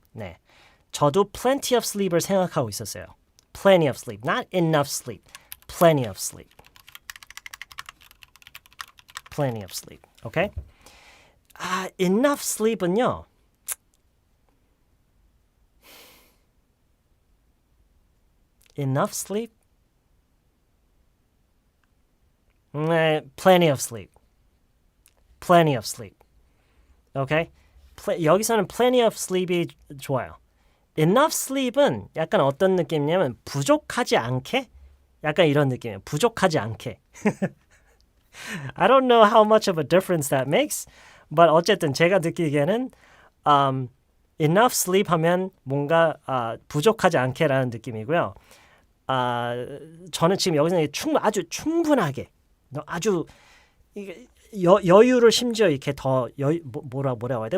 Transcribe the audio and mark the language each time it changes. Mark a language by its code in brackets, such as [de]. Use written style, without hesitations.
[ko] 네, 저도 plenty of sleep을 생각하고 있었어요. [en] Plenty of sleep, not enough sleep. Plenty of sleep. Plenty of sleep. Okay? Enough sleep은요. Enough sleep? Plenty of sleep. Plenty of sleep. Okay? [ko] 여기서는 plenty of sleep이 좋아요. Enough sleep은 약간 어떤 느낌이냐면 부족하지 않게? 약간 이런 느낌이에요. 부족하지 않게. [en] I don't know how much of a difference that makes, but [ko] 어쨌든 제가 느끼기에는 enough sleep 하면 뭔가 부족하지 않게라는 느낌이고요. 저는 지금 여기서 아주 충분하게 아주 여유를 심지어 이렇게 더 뭐라고 해야 돼?